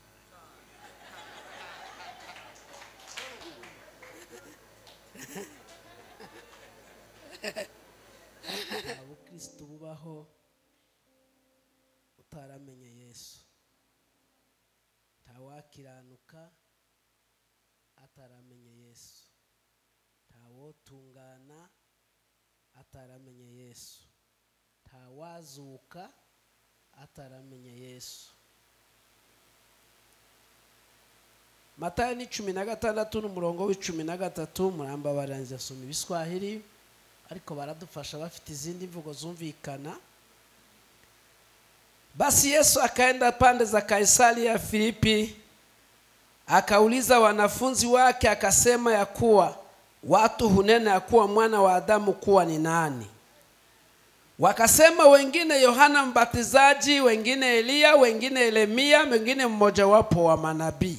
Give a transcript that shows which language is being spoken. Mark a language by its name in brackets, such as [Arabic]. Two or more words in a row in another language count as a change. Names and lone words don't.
[Kinyarwanda] Abukristo bubaho utaramenye Yesu, ntawakiranuka ataramenye Yesu, ntawotungana ataramenye Yesu, ntawazuka ataramenye Yesu. Matayo 16 n'umurongo w'13 muramba baranze asoma ibiswahili ariko baradufasha bafite izindi mvugo zumvikana. [Swahili] Basi Yesu akaenda pande za Kaisaria Filipi, akauliza wanafunzi wake akasema ya kuwa watu hunena ya kuwa mwana wa Adamu kuwa ni nani? Wakasema wengine Yohana Mbatizaji, wengine Elia, wengine Yeremia, wengine mmoja wapo wa manabii.